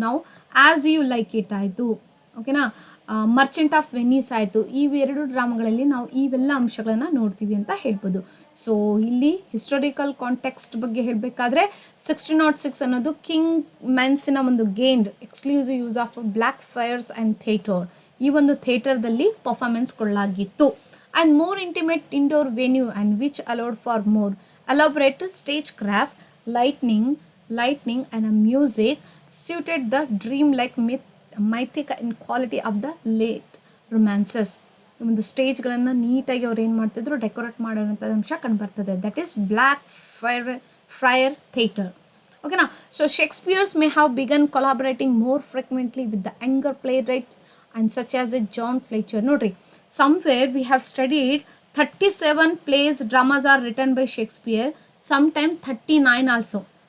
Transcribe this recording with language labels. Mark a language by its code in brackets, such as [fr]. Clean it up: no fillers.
[kn] ನಾವು as you like it ಆಯಿತು, ಓಕೆನಾ, ಮರ್ಚೆಂಟ್ ಆಫ್ ವೆನಿಸ್ ಆಯಿತು, ಇವೆರಡು ಡ್ರಾಮಾಗಳಲ್ಲಿ ನಾವು ಇವೆಲ್ಲ ಅಂಶಗಳನ್ನು ನೋಡ್ತೀವಿ ಅಂತ ಹೇಳ್ಬೋದು. ಸೊ ಇಲ್ಲಿ ಹಿಸ್ಟೋರಿಕಲ್ ಕಾಂಟೆಕ್ಸ್ಟ್ ಬಗ್ಗೆ ಹೇಳಬೇಕಾದ್ರೆ 1606 ಅನ್ನೋದು ಕಿಂಗ್ ಮೆನ್ಸಿನ ಒಂದು [en] gained exclusive use of Blackfriars and theatre, [kn] ಈ ಒಂದು ಥಿಯೇಟರ್ದಲ್ಲಿ ಪರ್ಫಾರ್ಮೆನ್ಸ್ಗಳಾಗಿತ್ತು. [en] And more intimate indoor venue and which allowed for more elaborate stage craft, lightning and a music suited the dream-like mythic and quality of the late romances. [kn] ಒಂದು ಸ್ಟೇಜ್ಗಳನ್ನು ನೀಟಾಗಿ ಅವ್ರು ಏನು ಮಾಡ್ತಿದ್ರು, decorate ಮಾಡೋಂಥ ಅಂಶ ಕಂಡುಬರ್ತದೆ. [en] That is Blackfriars theatre. ಓಕೆನಾ. So Shakespeare's may have begun collaborating more frequently with the younger playwrights and such as a John Fletcher. ನೋಡ್ರಿ, somewhere we have studied 37 plays, dramas are written by Shakespeare, sometimes 39 also.